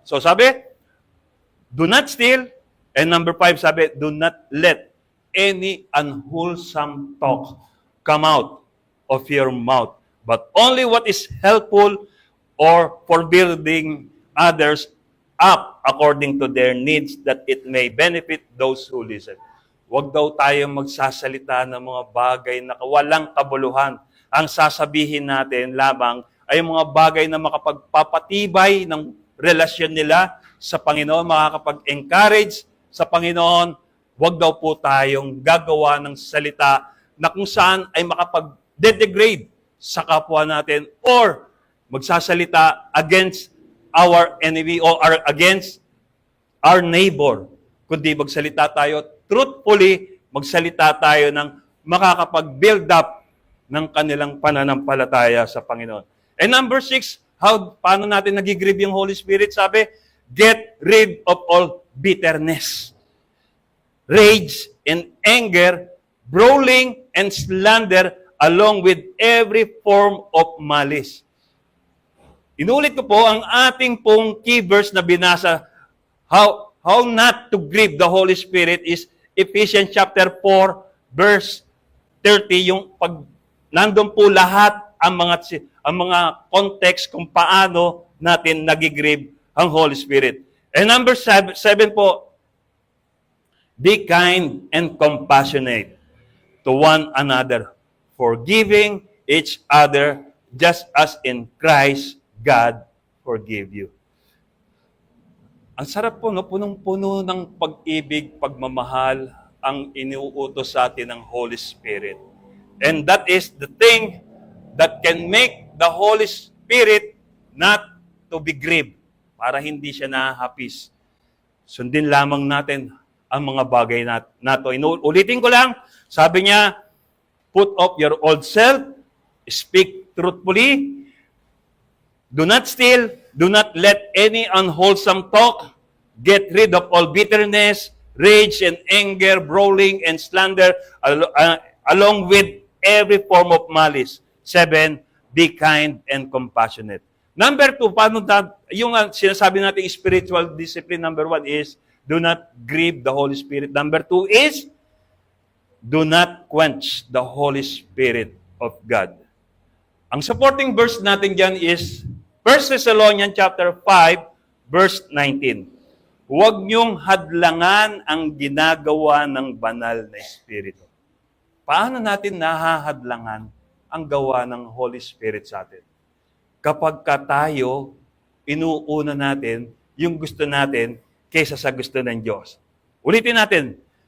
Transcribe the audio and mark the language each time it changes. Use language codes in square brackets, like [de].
[en] So [tl] sabi, [en] do not steal. And number 5, sabi, do not let any unwholesome talk come out of your mouth, but only what is helpful or for building others up according to their needs, that it may benefit those who listen. [tl] Huwag daw tayo magsasalita ng mga bagay na walang kabuluhan. Ang sasabihin natin lamang ay mga bagay na makapagpapatibay ng relasyon nila sa Panginoon, makakapag-encourage sa Panginoon. Huwag daw po tayong gagawa ng salita na kung saan ay makapag-degrade sa kapwa natin or magsasalita against our enemy or against our neighbor. Kundi magsalita tayo truthfully, magsalita tayo ng makakapag-build up ng kanilang pananampalataya sa Panginoon. And number 6, paano natin nagigrieve yung Holy Spirit? [en] Sabi, get rid of all bitterness, rage and anger, brawling and slander, along with every form of malice. [tl] Inulit ko po ang ating pong key verse na binasa, [en] how not to grieve the Holy Spirit [tl] is Ephesians chapter 4, verse 30, yung pag nandun po lahat ang mga context kung paano natin nagigrieve ang Holy Spirit. [en] And number 7 po, be kind and compassionate to one another, forgiving each other just as in Christ God forgave you. [tl] Ang sarap po, no? Punong-puno ng pag-ibig, pagmamahal ang iniuutos sa atin ng Holy Spirit. [en] And that is the thing that can make the Holy Spirit not to be grieved, [tl] para hindi siya nahapis. Sundin lamang natin ang mga bagay na to. Ulitin ko lang, sabi niya, [en] put off your old self, speak truthfully, do not steal, do not let any unwholesome talk, get rid of all bitterness, rage and anger, brawling and slander, along with every form of malice. 7, be kind and compassionate. Number 2, [tl] paano yung sinasabi natin [en] spiritual discipline, number 1 is, do not grieve the Holy Spirit. Number 2 is, do not quench the Holy Spirit of God. [tl] Ang supporting verse natin dyan is 1 Thessalonians chapter 5, verse 19. Huwag niyong hadlangan ang ginagawa ng banal na Espiritu. Paano natin nahahadlangan ang gawa ng Holy Spirit sa atin? Kapag tayo, inuuna natin yung gusto natin kaysa sa gusto ng Diyos. Ulitin natin.